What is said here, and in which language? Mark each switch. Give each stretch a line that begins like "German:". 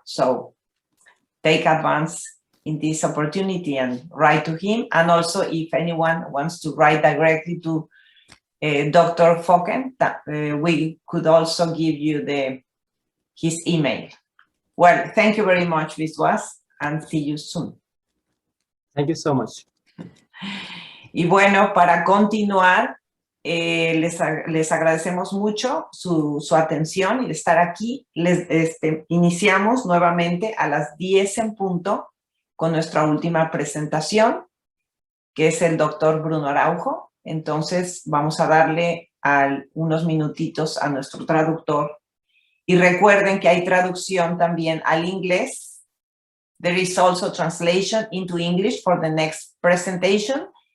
English: So take advance in this opportunity and write to him. And also, if anyone wants to write directly to Dr. Focken, we could also give you his email. Well, thank you very much, Biswas, and see you soon. Thank you so much.
Spanish: Y bueno, para continuar, les agradecemos mucho su atención y de estar aquí. Iniciamos nuevamente a las 10 en punto con nuestra última presentación, que es el doctor Bruno Araujo. Entonces, vamos a darle unos minutitos a nuestro traductor. Y recuerden que hay traducción también al inglés.
English: There is also translation into English for the next presentation.